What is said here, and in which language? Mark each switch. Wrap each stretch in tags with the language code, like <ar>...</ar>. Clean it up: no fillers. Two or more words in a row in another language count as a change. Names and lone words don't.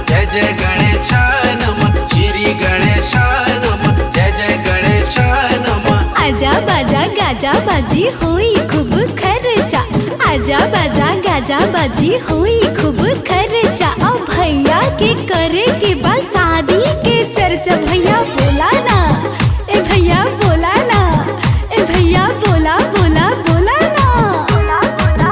<sa>जय गणेशाय नमः, श्री गणेशाय नमः, जय जय गणेशाय नमः।</sa> <bho>आजा बाजा गाजा बाजी होई खूब खर्चा, आजा बाजा गाजा बाजी होई खूब खर्चा। अब भैया के करे के बाद शादी के चर्चा। भैया बोला ना, ए भैया बोला ना, ए भैया बोला बोला बोला ना।</bho>